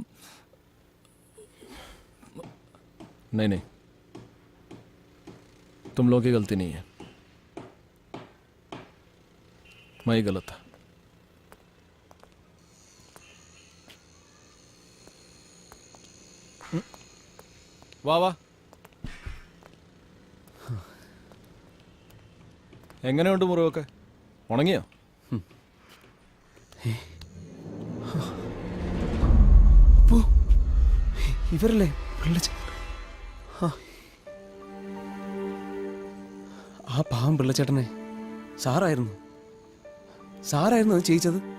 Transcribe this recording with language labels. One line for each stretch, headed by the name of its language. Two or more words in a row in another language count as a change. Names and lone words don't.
Hindi: नहीं, तुम लोगों की गलती नहीं है, मैं ही गलत था।
Malayalam: വാ വാ, എങ്ങനെയുണ്ട് മുറിവൊക്കെ? ഉണങ്ങിയോ? ഇവരല്ലേ ആ പാവം പിള്ളച്ചേട്ടനെ സാറായിരുന്നു അത് ചെയ്യിച്ചത്.